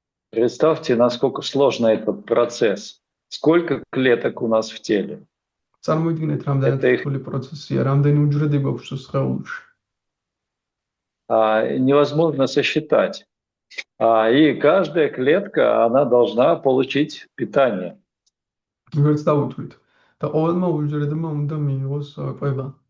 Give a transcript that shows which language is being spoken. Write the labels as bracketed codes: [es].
[ru] Представьте, насколько сложный этот процесс. Сколько клеток у нас в теле? [ka] წარმოიდგინეთ, რამდენად რთული პროცესია, რამდენი უჯრედი გვაქვს სხეულში. [ru] Невозможно сосчитать. И каждая клетка, она должна получить питание. [ka] ვერც დავუთვლით. და ყოველმა უჯრედმა უნდა მიიღოს კვება.